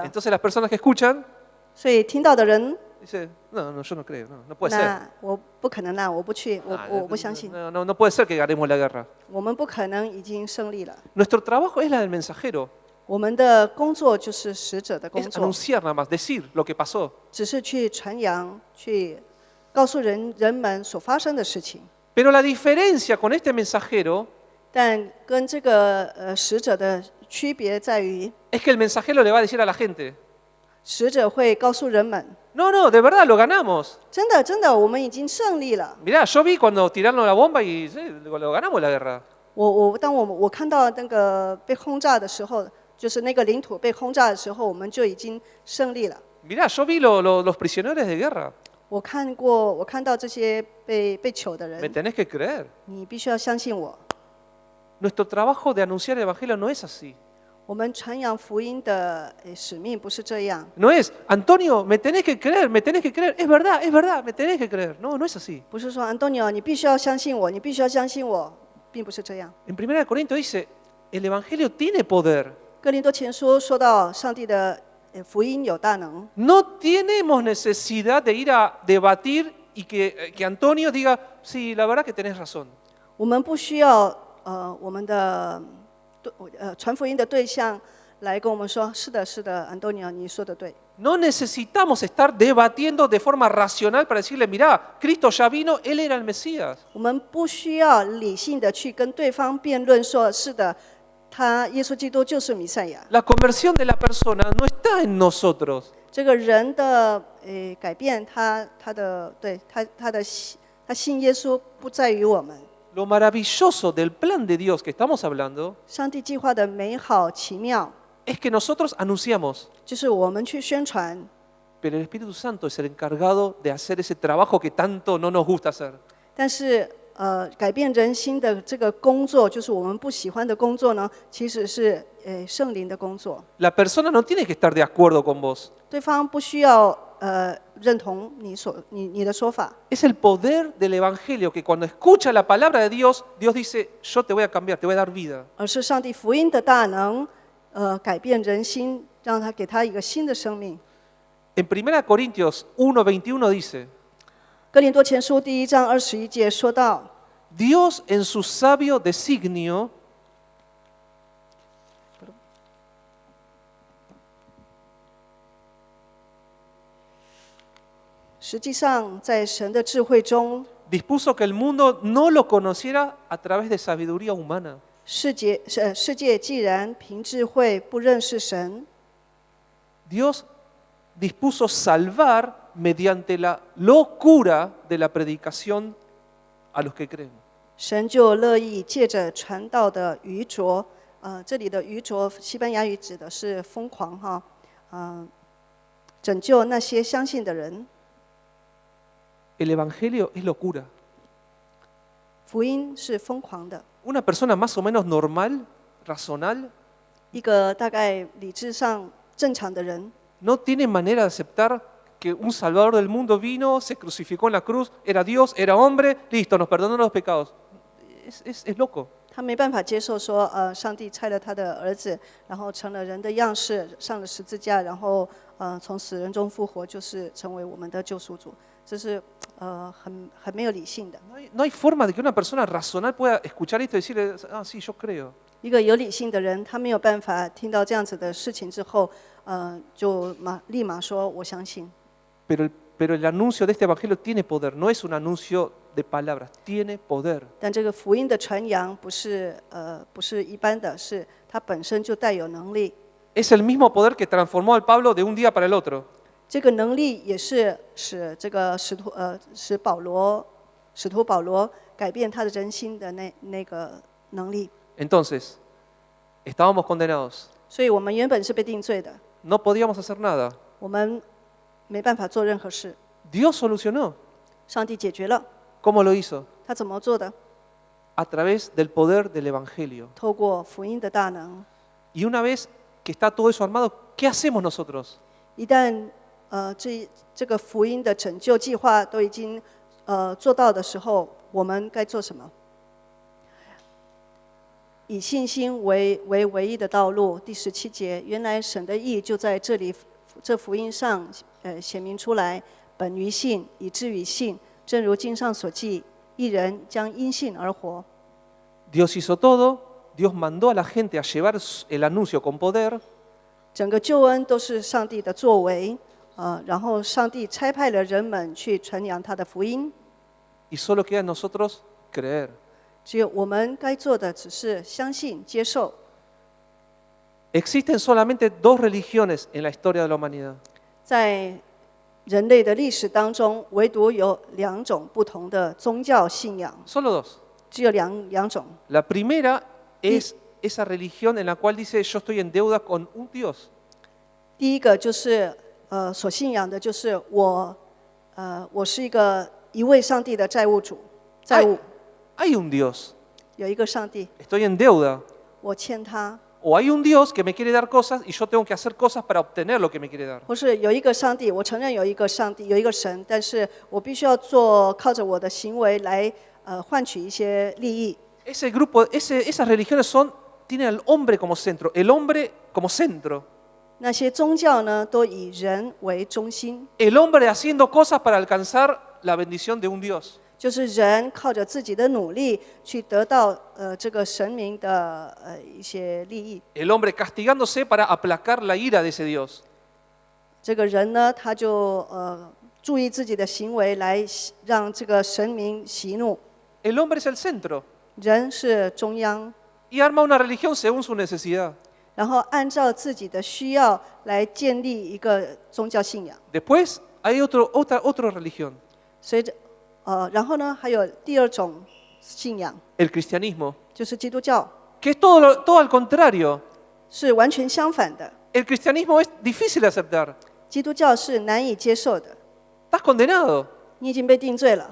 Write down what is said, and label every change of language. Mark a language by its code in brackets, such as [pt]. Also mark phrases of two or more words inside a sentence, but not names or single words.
[es] Entonces las personas que escuchan [zh] 所以听到的人， [es] dicen, no, yo no creo, no puede ser. [zh] 那我不可能啦，我不去，我不相信， [es] No puede ser que ganemos la guerra. [zh] 我们不可能已经胜利了。 [es] Nuestro trabajo es la del mensajero, [zh] 我们的工作就是使者的工 [es] es [zh] 作， [es] anunciar nada más, decir lo que pasó. [zh] 只是去传扬，去告诉人们所发生的事情。 [es] Pero la diferencia con este mensajero [zh] 但跟这个使者的区别在于， [es] es que el mensajero le va a decir a la gente, [zh] 使者会告诉人们， [es] no, no, de verdad lo ganamos. [zh] 真的真的，我们已经胜利了。 [es] Mirá, yo vi cuando tiraron la bomba y lo ganamos la guerra. [zh] 当我看到那个被轰炸的时候，就是那个领土被轰炸的时候，我们就已经胜利了。 [es] Mirá, yo vi los prisioneros de guerra. [zh] 我看到这些被囚的 [es] Me [zh] 人， [es] tenés que creer. [zh] 你必须要相信我。 [es] Nuestro trabajo de anunciar el Evangelio no es así. [zh] 我们传扬福音的使命不是这样。 [es] No es, Antonio, me tenés que creer, es verdad, me tenés que creer. No, no es así. [zh] 不是说安东尼奥，你必须要相信我，你必须要相信我，并不是这样。 [es] En 1 Corintios dice, el Evangelio tiene poder. [zh] 哥林多前书说到上帝的福音有大能， [es] No tenemos necesidad de ir a debatir y que Antonio diga, sí, la verdad que tenés razón. [zh] 我们不需要我们的传福音的对象来跟我们说，是的，是的，安东尼奥，你说的对。 [es] No necesitamos estar debatiendo de forma racional para decirle, mirá, Cristo ya vino, Él era el Mesías. [zh] 我们不需要理性的去跟对方辩论说，是的，耶稣基督就是弥赛亚。 [es] La conversión de la persona no está en nosotros. [zh] 这个人的改变，他信耶稣不在于我们。 [es] Lo maravilloso del plan de Dios que estamos hablando [zh] 上帝计划的美好奇妙， [es] es que nosotros anunciamos, [zh] 就是我们去宣传， [es] pero el Espíritu Santo es el encargado de hacer ese trabajo que tanto no nos gusta hacer. [zh] 但是改变人心的这个工作，就是我们不喜欢的工作呢，其实是圣灵的工作。 [es] La persona no tiene que estar de acuerdo con vos. [zh] 对方不需要认同你的说法， [es] Es el poder del Evangelio que cuando escucha la palabra de Dios, Dios dice, yo te voy a cambiar, te voy a dar vida. [zh] 而是上帝福音的大能，改变人心，让他给他一个新的生命。 [es] En 1 Corintios 1:21 dice, [zh] 哥林多前书第1章21节说到， [es] Dios en su sabio designio [zh] 实际上在神的智慧中， [es] dispuso que el mundo no lo conociera a través de sabiduría humana. [zh] 世界既然凭智慧不认识神， [es] Dios dispuso salvar mediante la locura de la predicación a los que creen. [zh] 神就乐意借着传道的愚拙，这里的愚拙，西班牙语指的是疯狂哈，拯救那些相信的人。 [es] El Evangelio es locura. [zh] 福音是疯狂的， [es] Una persona más o menos normal, razonal, [zh] 一个大概理智上正常的人， [es] no tiene manera de aceptar que un Salvador del mundo vino, se crucificó en la cruz, era Dios, era hombre, listo, nos perdonó los pecados. Es loco. [zh] 他没办法接受说，上帝差了他的儿子，然后成了人的样式，上了十字架，然后从死人中复活，就是成为我们的救赎主。这是很没有理性的。 [es] No hay forma de que una persona razonal pueda escuchar esto y decirle, ah, sí, yo creo. [zh] 一个有理性的人，他没有办法听到这样子的事情之后，就立马说我相信。 [es] Pero el anuncio de este evangelio tiene poder, no es un anuncio de palabras, tiene poder. [zh] 但这个福音的传扬不是一般的，是它本身就带有能力。 [es] Es el mismo poder que transformó al Pablo de un día para el otro. [zh] 这个能力也是使这个使徒保罗改变他的人心的那个能力。 [es] Entonces, estábamos condenados, [zh] 所以我们原本是被定罪的， [es] no podíamos hacer nada. [zh] 我们没办法做任何事。 [es] Dios solucionó. [zh] 上帝解决了， [es] ¿Cómo lo hizo? [zh] 他怎么做的？ [es] A través del poder del evangelio. [zh] 透过福音的大能。 [es] Y una vez que está todo eso armado, ¿qué hacemos nosotros? [zh] 一旦这个福音的拯救计划都已经做到的时候，我们该做什么？以信心为唯一的道路。第17节，原来神的意就在这里，这福音上显明出来，本于信，以至于信。正如经上所记，一人将因信而活。 [es] Dios hizo todo, Dios mandó a la gente a llevar el anuncio con poder. [zh] 整个救恩都是上帝的作为，然后上帝差派了人们去传扬他的福音， [es] Y solo queda en nosotros creer. [zh] 只有我们该做的只是相信、接受。 [es] Existen solamente dos religiones en la historia de la humanidad. [zh] 在人类的历史当中，唯独有2种不同的宗教信仰， [es] Solo dos. [zh] 只有两种。 [es] La primera es esa religión en la cual dice yo estoy en deuda con un Dios. [zh] 第一个就是所信仰的就是我是一位上帝的债务主，债务 [es] Hay un Dios. [zh] 有一个上帝， [es] Estoy en deuda. [zh] 我欠他， [es] O hay un Dios que me quiere dar cosas y yo tengo que hacer cosas para obtener lo que me quiere dar. [zh] 或是有一个上帝，我承认有一个上帝，有一个神，但是我必须要靠着我的行为来换取一些利益。 [es] Ese grupo, esas religiones tienen al hombre como centro, el hombre como centro. [zh] 那些宗教呢，都以人为中心， [es] El hombre haciendo cosas para alcanzar la bendición de un Dios. [zh] 就是人靠着自己的努力去得到这个神明的一些利益。 [es] El hombre castigándose para aplacar la ira de ese Dios. [zh] 这个人呢，他就注意自己的行为来让这个神明息怒。 [es] El hombre es el centro [zh] 人是中央， [es] y arma una religión según su necesidad. [zh] 然后按照自己的需要来建立一个宗教信仰。 [es] Después hay otra religión, [zh] 随着然后呢，还有第2种信仰， [es] el cristianismo, [zh] 就是基督教， [es] que es todo al contrario. [zh] 是完全相反的。 [es] El cristianismo es difícil de aceptar. [zh] 基督教是难以接受的， [es] Estás condenado, [zh] 你已经被定罪了，